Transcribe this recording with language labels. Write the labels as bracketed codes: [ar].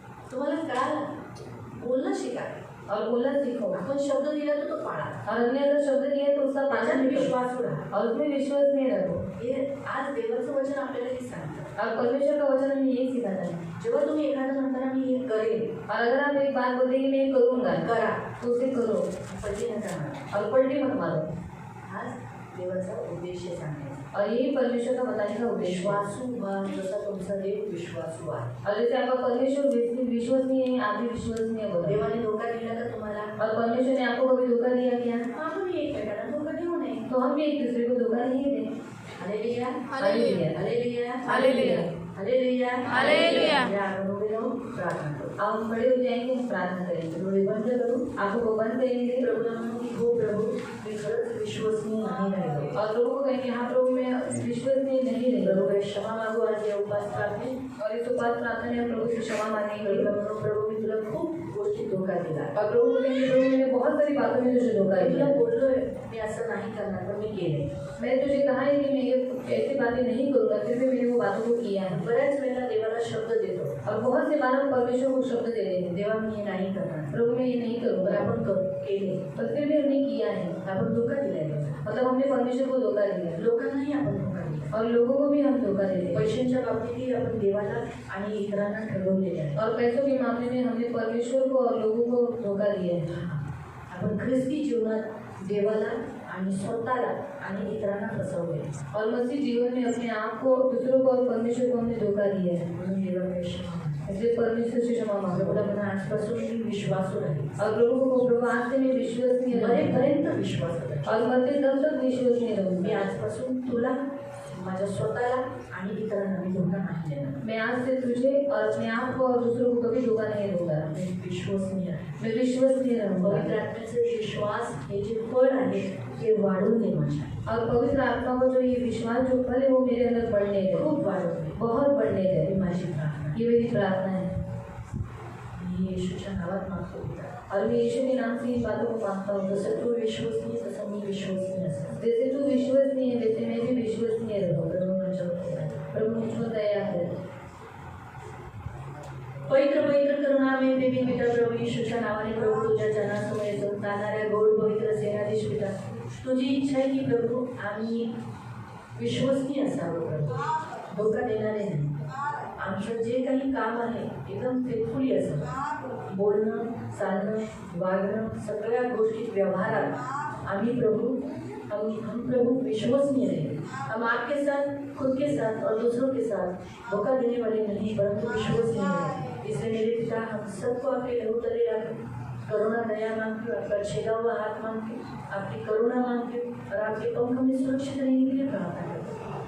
[mr] तुम्हाला कळालं, बोलणं शिका [hi] और बोलना सीखो। [mr] आपण शब्द दिला तर तो पाळा. [hi] और हमने अगर शब्द दिए तो उसका [mr] माझ्यात [hi] पालन करो [mr] विश्वास उडा. [hi] और उसमें विश्वास नहीं रखो। [mr] हे आज देवाचं वचन आपल्याला हे सांगतं. [hi] और परमेश्वर का वचन हमें यही सिखाता है। [mr] जेव्हा तुम्ही एखादं म्हणताना मी हे करेन, [hi] और अगर आप एक बात बोलते हैं कि मैं ये करूँगा, [mr] करा, [hi] तो उसे करो [mr] पलटी नका मारा. [hi] और पलटी मत मारो। [mr] हाच देवाचा उद्देश आहे सांगायचा. [hi] और यही परमेश्वर का बताने का उद्देश्य है। [mr] विश्वासू व्हा जसा तुमचा देव विश्वासू आहे. [hi] और जैसे आपका परमेश्वर विश्वसनीय है, आप भी विश्वसनीय बनो। [mr] देवाने धोका दिला का तुम्हाला? [hi] और परमेश्वर ने आपको कभी धोखा दिया क्या? [mr] आपण एकमेकांना धोका देऊ नये. [hi] तो हम भी एक दूसरे को धोखा नहीं दें। Hallelujah, hallelujah, hallelujah, hallelujah, hallelujah, hallelujah. [mr] या आपण उभे राहून प्रार्थना करू. [hi] आप खड़े हो जाएंगे, हम प्रार्थना करेंगे। [mr] डोळे बंद करू. [hi] आंखों को बंद करेंगे [mr] प्रभूला म्हणू की हो प्रभू मी खरंच विश्वसनीय नाही राहिलो. [hi] और प्रभु को कहेंगे हाँ प्रभु मैं विश्वसनीय नहीं रही। [mr] प्रभूकडे क्षमा मागू आज या उपास प्रार्थनेत. [hi] और इस उपास प्रार्थना में प्रभु से क्षमा मांगेंगे। [mr] प्रभूला म्हणू प्रभू मी तुला खूप गोष्टी धोका दिला. [hi] और प्रभु को कहेंगे प्रभु मैंने बहुत सारी बातों में तुझे धोखा [mr] मी तुला [hi] दिया। [mr] बोललोय मी असं नाही करणार पण मी केले. [hi] मैंने तुझे कहा है कि मैं ये ऐसी बातें नहीं करूँगा, फिर भी मैंने वो बातों को किया है। [mr] बऱ्याच वेळेला देवाला शब्द देतो, [hi] और बहुत से बार हम परमेश्वर को शब्द दे देते हैं, [mr] देवा मी हे नाही करणार, [hi] प्रभु मैं ये नहीं [mr] पण [hi] करूँगा, [mr] आपण केले. [hi] पर फिर भी हमने किया है। [mr] आपण धोका दिलाय देवाला. [hi] मतलब हमने परमेश्वर को धोखा दिया [mr] लोकांनाही आपण धोका दिला. [hi] और लोगों को भी हम धोखा देते हैं। [mr] पैशांच्या बाबतीतही आपण देवाला आणि इतरांना ठरवलेले आहे. [hi] और पैसों के मामले में हमने परमेश्वर को और लोगों को धोखा दिया है। [mr] आपण ख्रिस्ती जीवनात देवाला आणि स्वतःला आणि इतरांना फसवले. [hi] और मसीह जीवन में अपने आप को, दूसरों को और परमेश्वर को हमने धोखा दिया है। [mr] म्हणून देवाकडे क्षमा मागा. [hi] इसलिए परमेश्वर से क्षमा मांगो। [mr] प्रभूला म्हणा आजपासून मी विश्वासू राहील. [hi] और प्रभु को प्रभु आज से मैं विश्वसनीय रहूंगा। [mr] मरेपर्यंत विश्वास राहील. [hi] और मरते दम तक विश्वसनीय [mr] मी [hi] रहूंगा। [mr] आजपासून तुला, माझ्या स्वतःला आणि इतरांना मी धोका नाही देणार. [hi] मैं आज से तुझे और अपने आप को और दूसरों को कभी धोखा नहीं दूंगा। [mr] मी विश्वसनीय आहे. [hi] मैं विश्वसनीय [mr] पवित्र [hi] रहूंगा। [mr] आत्म्याचे विश्वास हे जे फळ आहे ते वाढून दे माझ्या. [hi] और पवित्र आत्मा को जो ये विश्वास जो फल है वो मेरे अंदर बढ़ने दे, [mr] खूप वाढवून दे. [hi] बहुत बढ़ने [mr] ही [hi] दे। [mr] माझी प्रार्थना. [hi] ये मेरी प्रार्थना है। [mr] मी येशूच्या नावात मागतो पिता. [hi] और मैं यीशु के नाम से इन बातों को मांगता हूँ। [mr] जसं तू विश्वसनीय तसं मी विश्वसनीय असेल. [hi] जैसे तू विश्वसनीय है वैसे मैं भी विश्वसनीय रहूँ। [mr] प्रभू माझ्यावर दया कर. [hi] प्रभु मुझ पर दया कर। [mr] पवित्र पवित्र करुणामय देवी पिता प्रभू येशूच्या नावाने प्रभू तुझ्या जनासमोर येतो. जाणाऱ्या गोड पवित्र सेनाधीश पिता, तुझी इच्छा आहे की प्रभू आम्ही विश्वसनीय असावं प्रभू, धोका देणारे नाही. आमचं जे काही काम आहे एकदम फेथफुली असावं. बोलणं, चालणं, वागणं, सगळ्या गोष्टीत व्यवहारात आम्ही प्रभू [hi] हम प्रभु विश्वसनीय रहे. हम आपके साथ, खुद के साथ और दूसरों के साथ धोखा देने वाले नहीं परंतु विश्वसनीय रहे. इसलिए मेरे पिता हम सबको आपके लहू तले रखें. करुणा दया मांगती हूँ, आपका छेदा हुआ हाथ मांगती हूँ, आपकी करुणा मांगती हूँ और आपके पंख में सुरक्षित रहने के लिए प्रार्थना करते हैं.